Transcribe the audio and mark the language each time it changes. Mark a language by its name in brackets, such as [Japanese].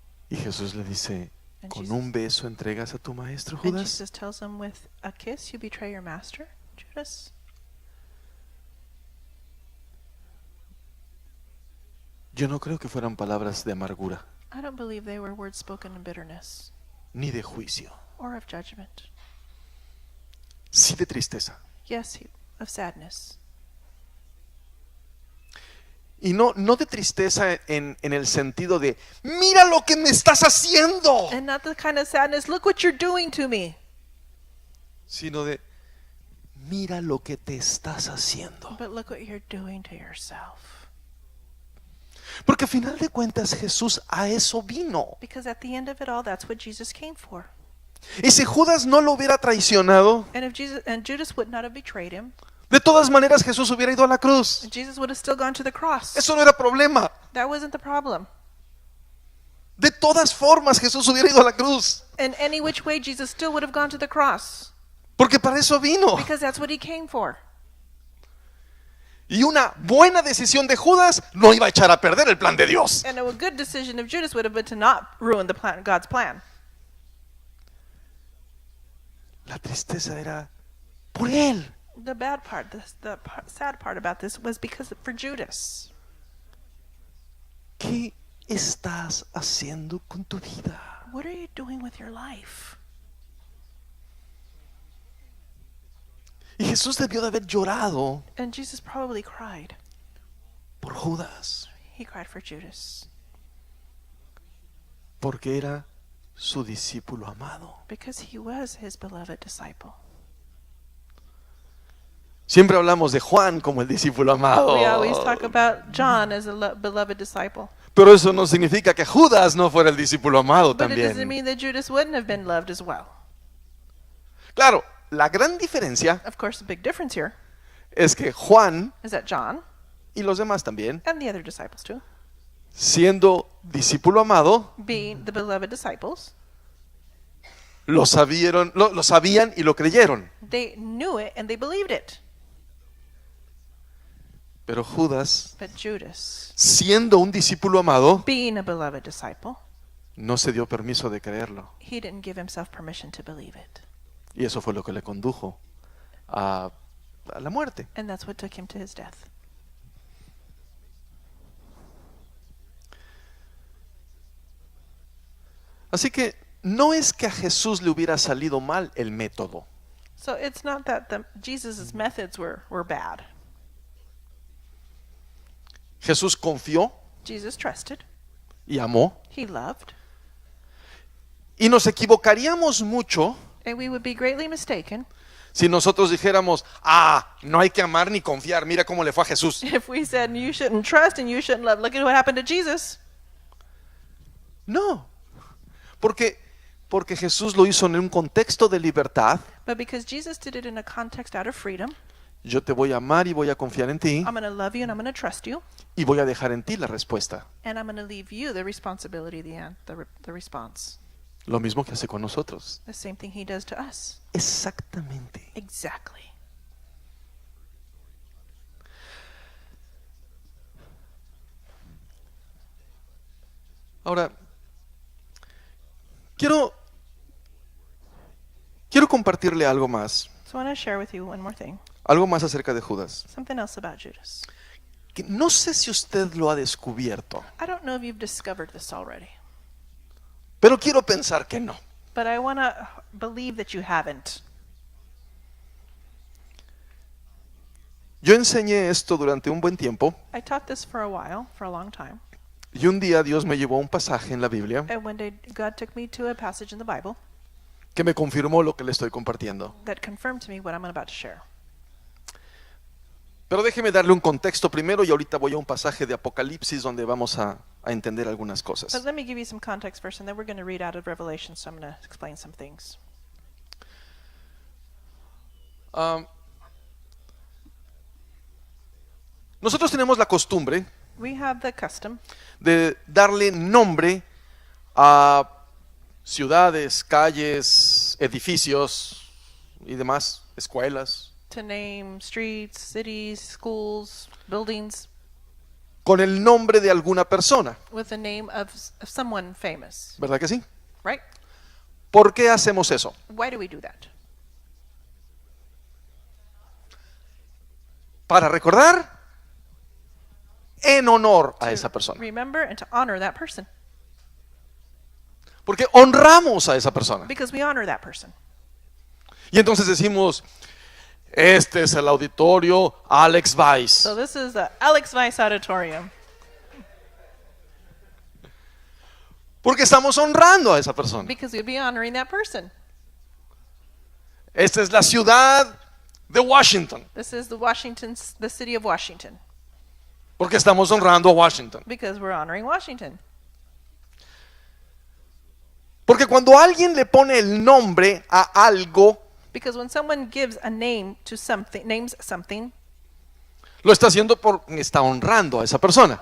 [Spanish] Y Jesús le dice, [English] And [Spanish] ¿con [English] Jesus- [Spanish] un beso entregas a tu maestro, [English] And [Spanish] Judas? [English] Jesus tells him, with a kiss you betray your master, Judas? [Spanish] Yo no creo que fueran palabras de amargura, [English] I don't believe they were words spoken in bitterness [Spanish] ni de juicio, [English] or of judgment. [Spanish] sí de tristeza. [English] Yes, of sadness. [Spanish] Y no de tristeza en el sentido de, mira lo que me estás haciendo, [English] And not the kind of sadness, look what you're doing to me, [Spanish] sino de, mira lo que te estás haciendo. [English] but look what you're doing to yourself. [Spanish] Porque a final de cuentas Jesús a eso vino. [English] Because at the end of it all, that's what Jesus came for. [Spanish] Y si Judas no lo hubiera traicionado, [English] And if Judas would not have betrayed him, [Spanish] de todas maneras Jesús hubiera ido a la cruz. [English] Jesus would have still gone to the cross. [Spanish] Eso no era problema. [English] That wasn't the problem. [Spanish] De todas formas Jesús hubiera ido a la cruz. [English] In any which way, Jesus still would have gone to the cross. [Spanish] Porque para eso vino. [English] Because that's what he came for. [Spanish] Y una buena decisión de Judas no iba a echar a perder el plan de Dios. [English] And a good decision of Judas would have been to not ruin the plan, God's plan. [Spanish] La tristeza era por él. [English] The bad part, sad part about this was because for Judas. [Spanish] ¿Qué estás haciendo con tu vida? [English] What are you doing with your life? [Spanish] Y Jesús debió de haber llorado [English] And Jesus probably cried. [Spanish] por Judas, [English] He cried for Judas [Spanish] porque era su discípulo amado. [English] because he was his beloved disciple. [Spanish] Siempre hablamos de Juan como el discípulo amado. [English] We always talk about John as a beloved disciple. [Spanish] Pero eso no significa que Judas no fuera el discípulo amado [English] But it doesn't [Spanish] también. [English] mean that Judas wouldn't have been loved as well. [Spanish] Claro, la gran diferencia [English] Of course, the big difference here [Spanish] es que Juan [English] is that John, [Spanish] y los demás también, [English] and the other disciples too, [Spanish] siendo discípulo amado, [English] being the beloved disciples, [Spanish] lo sabían y lo creyeron. [English] They knew it and they believed it. [Spanish] Pero Judas, [English] But Judas, [Spanish] siendo un discípulo amado, [English] being a beloved disciple, [Spanish] no se dio permiso de creerlo. [English] he didn't give himself permission to believe it. [Spanish] Y eso fue lo que le condujo a la muerte. [English] And that's what took him to his death. [Spanish] Así que no es que a Jesús le hubiera salido mal el método. [English] So it's not that Jesus' methods were bad. [Spanish] Jesús confió [English] Jesus trusted. [Spanish] y amó. [English] He loved. [Spanish] Y nos equivocaríamos mucho [English] And we would be greatly mistaken [Spanish] si nosotros dijéramos, no hay que amar ni confiar, mira cómo le fue a Jesús. [English] if we said you shouldn't trust and you shouldn't love. Look at what happened to Jesus. [Spanish] No, porque Jesús lo hizo en un contexto de libertad. [English] But because Jesus did it in a context out of freedom, [Spanish] Yo te voy a amar y voy a confiar en ti [English] I'm going to love you and I'm going to trust you, [Spanish] y voy a dejar en ti la respuesta. [English] and I'm going to leave you the responsibility, the response. [Spanish] Lo mismo que hace con nosotros. [English] The same thing he does to us. [Spanish] Exactamente. [English] Exactly. [Spanish] Ahora, quiero compartirle algo más. [English] So I want to share with you one more thing, [Spanish] Algo más acerca de Judas. [English] something else about Judas. [Spanish] Que no sé si usted lo ha descubierto, [English] I don't know if you've discovered this already, [Spanish] pero quiero pensar que no. [English] but I want to believe that you haven't. [Spanish] Yo enseñé esto durante un buen tiempo [English] I taught this for a while, for a long time, [Spanish] y un día Dios me llevó a un pasaje en la Biblia [English] and one day God took me to a passage in the Bible [Spanish] que me confirmó lo que le estoy compartiendo. [English] that confirmed to me what I'm about to share. [Spanish] Pero déjeme darle un contexto primero y ahorita voy a un pasaje de Apocalipsis donde vamos a entender algunas [English] But [Spanish] cosas. [English] let me give you some context first, and then we're going to read out of Revelation, so I'm going to explain some things. [Spanish] Nosotros tenemos la costumbre [English] We have the custom [Spanish] de darle nombre a ciudades, calles, edificios y demás, escuelas, [English] to name streets, cities, schools, buildings [Spanish] con el nombre de alguna persona, [English] with the name of someone famous, [Spanish] ¿verdad que sí? [English] right? [Spanish] ¿Por qué hacemos eso? [English] Why do we do that? [Spanish] Para recordar en honor a esa persona. [English] Remember and to honor that person, [Spanish] Porque honramos a esa persona. [English] because we honor that person. [Spanish] Y entonces decimos, este es el auditorio Alex Weiss. [English] So this is the Alex Weiss Auditorium, [Spanish] Porque estamos honrando a esa persona. [English] because we'd be honoring that person. [Spanish] Esta es la ciudad de Washington. [English] This is the city of Washington, [Spanish] Porque estamos honrando a Washington. [English] because we're honoring Washington. [Spanish] Porque cuando alguien le pone el nombre a algo, [English] Because when someone gives a name to something, names something, [Spanish] lo está haciendo porque está honrando a esa persona.